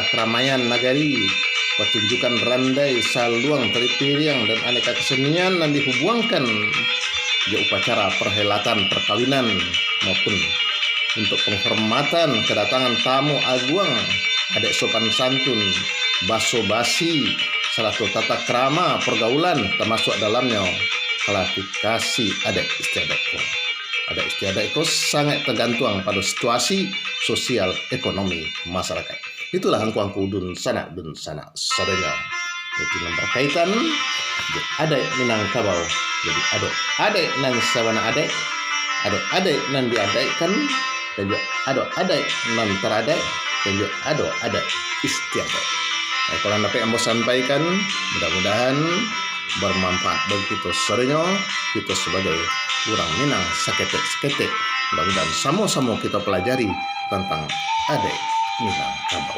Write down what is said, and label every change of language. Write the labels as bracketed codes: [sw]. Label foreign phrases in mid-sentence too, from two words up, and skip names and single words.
[id] keramaian nagari, pertunjukan randai, saluang, tari piring, dan aneka kesenian yang dihubungkan di upacara perhelatan perkawinan maupun untuk penghormatan kedatangan tamu agung, adek sopan santun, baso basi, serta tata krama pergaulan termasuk dalamnya klasifikasi adek istiadat. Adat istiadat itu sangat tergantung pada situasi sosial ekonomi masyarakat. [min] Itulah angku dun sanak sadenya. [id] Itu yang berkaitan adat Minangkabau. [min] Jadi adat nan sabana adat, adat nan diadaikan, dan juga adat nan teradai, [id] dan juga adat istiadat. Nah, kalau dapat yang mau sampaikan, mudah-mudahan bermanfaat bagi kita sadenya, kita sebagai orang Minang seketek. Mudah-mudahan sama-sama kita pelajari tentang adat Minangkabau.